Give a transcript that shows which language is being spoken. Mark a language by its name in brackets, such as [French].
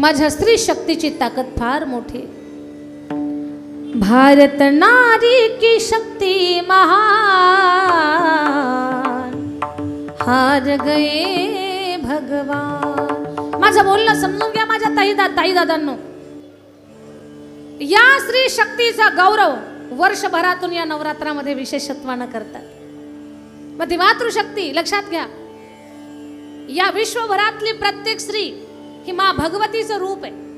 [Marathi] माझ्या स्त्री शक्तीची ताकद फार मोठी. [Hindi] भारत नारी की शक्ती महान, हार गए भगवान. [Marathi] माझं बोलणं समजून घ्या माझ्या ताई दादांनो. या स्त्री शक्तीचा गौरव वर्षभरातून या नवरात्रामध्ये विशेषत्वानं करतात. मग ती मातृशक्ती लक्षात घ्या. या विश्वभरातली प्रत्येक स्त्री ही माँ भगवतीचं रूप आहे.